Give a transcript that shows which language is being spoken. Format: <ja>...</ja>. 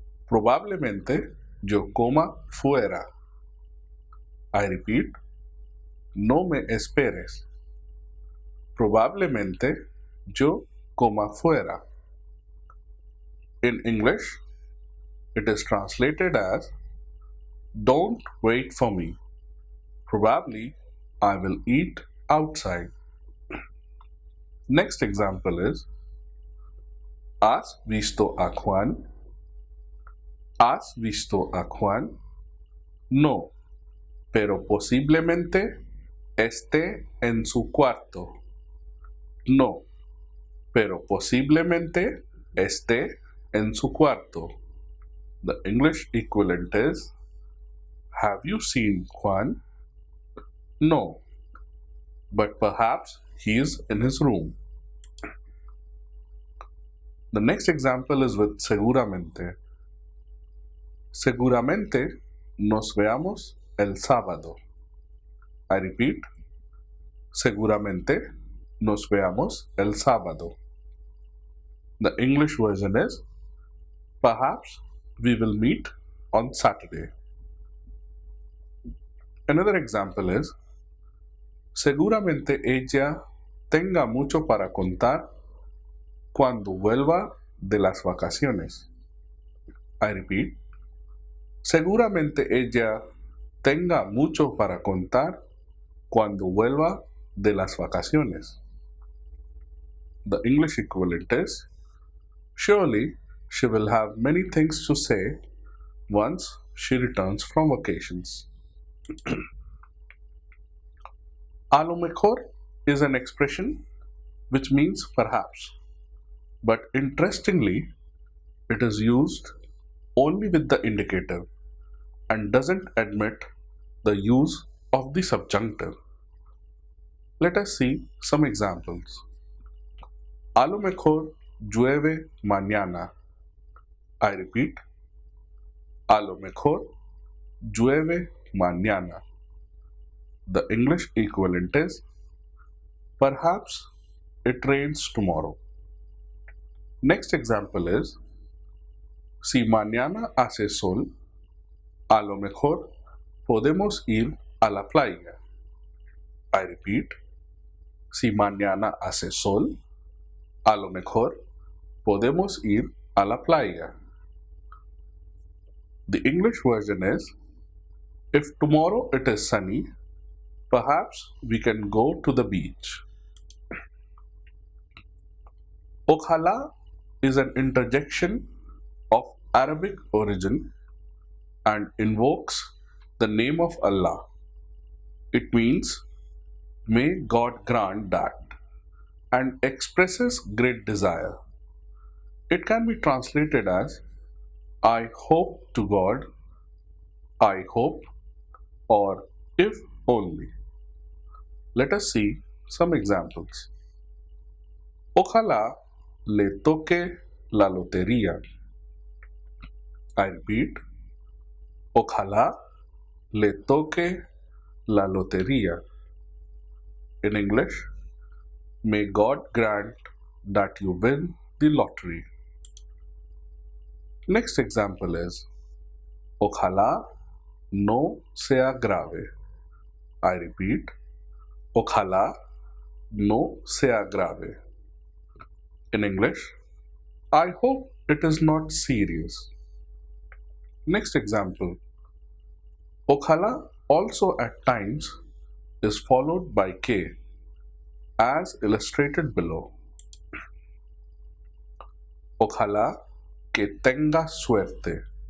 <es>Probablemente yo coma fuera.</es> <en>I repeat,</en> <es>no me esperes. Probablemente yo coma fuera.</es> <en>In English, it is translated as, don't wait for me. Probably I will eat outside. Next example is,</en> <es>¿has visto a Juan? ¿Has visto a Juan? No, pero posiblemente esté en su cuarto. No, pero posiblemente esté en su cuarto.</es> <en>The English equivalent is, have you seen Juan? No, but perhaps he is in his room. The next example is with seguramente.</en> <es>Seguramente nos veamos el sábado.</es> <en>I repeat,</en> <es>seguramente nos veamos el sábado.</es> <en>The English version is, perhaps we will meet on Saturday. Another example is,</en> <es>seguramente ella tenga mucho para contar cuando vuelva de las vacaciones.</es> <en>I repeat,</en> <es>seguramente ella tenga mucho para contar cuando vuelva de las vacaciones.</es> <en>The English equivalent is, surely she will have many things to say once she returns from vacations. A lo mejor is an expression which means perhaps, but interestingly, it is used only with the indicative and doesn't admit the use of the subjunctive. Let us see some examples.</en> <es>A lo mejor llueve mañana.</es> <en>I repeat,</en> <es>a lo mejor llueve mañana.</es> <en>The English equivalent is, perhaps it rains tomorrow. Next example is,</en> <es>si mañana hace sol, a lo mejor podemos ir a la playa.</es> <en>I repeat,</en> <es>si mañana hace sol, a lo mejor podemos ir a la playa.</es> <en>The English version is, if tomorrow it is sunny, perhaps we can go to the beach. Ojalá is an interjection of Arabic origin and invokes the name of Allah. It means, may God grant that, and expresses great desire. It can be translated as, I hope to God, I hope, or if only. Let us see some examples.</en> <es>Ojalá le toque la lotería.</es> <en>I repeat,</en> <es>ojalá le toque la lotería.</es> <en>In English, may God grant that you win the lottery. Next example is,</en> <es>ojalá no sea grave.</es> <en>I repeat,</en> <es>ojalá no sea grave.</es> <en>In English, I hope it is not serious. Next example, ojalá also at times is followed by que, as illustrated below.</en> <es>Ojalá que tengas suerte.</es>